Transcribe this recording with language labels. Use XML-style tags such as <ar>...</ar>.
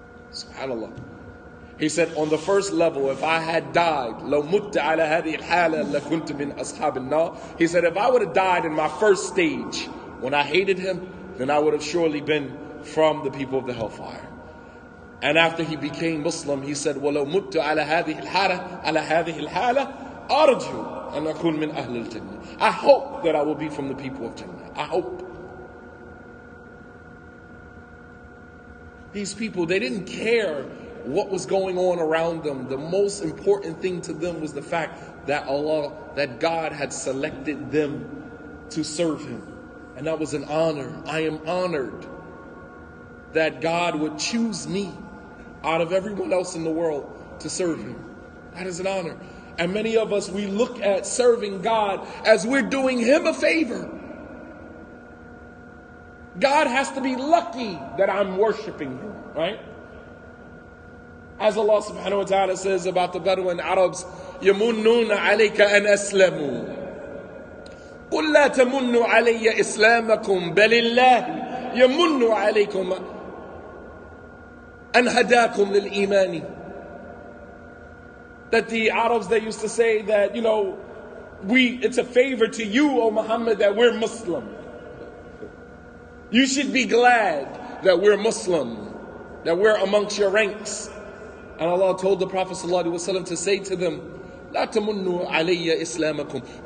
<ar>SubhanAllah.</ar> <en>He said, on the first level, if I had died,</en> <ar>لو مت على هذه الحالة لكنت من أصحاب النار.</ar> <en>He said, if I would have died in my first stage, when I hated him, then I would have surely been from the people of the hellfire. And after he became Muslim, he said,</en> <ar>وَلَوْ مُتُّ عَلَى هَذِهِ الْحَالَةِ أَرْجُو أَنْ أَكُونَ مِنْ أَهْلِ الْجَنَّةِ.</ar> <en>I hope that I will be from the people of Jannah. I hope. These people, they didn't care what was going on around them. The most important thing to them was the fact that that God had selected them to serve Him. And that was an honor. I am honored that God would choose me out of everyone else in the world to serve Him. That is an honor. And many of us, we look at serving God as we're doing Him a favor. God has to be lucky that I'm worshiping Him, right? As Allah subhanahu wa ta'ala says about the Bedouin Arabs,</en> <ar>يَمُنُّونَ عَلَيْكَ أَنْ أَسْلَمُوا قُلْ لَا تَمُنُّوا عَلَيَّ إِسْلَامَكُمْ بَلِ اللَّهِ يَمُنُّ عَلَيْكُمْ أَنْ هَدَاكُمْ لِلْإِيمَانِ.</ar> <en>That the Arabs, they used to say that, it's a favor to you, O Muhammad, that we're Muslim. You should be glad that we're Muslim, that we're amongst your ranks. And Allah told the Prophet ﷺ to say to them,</en> <ar>لا تمنوا علي إسلامكم.</ar>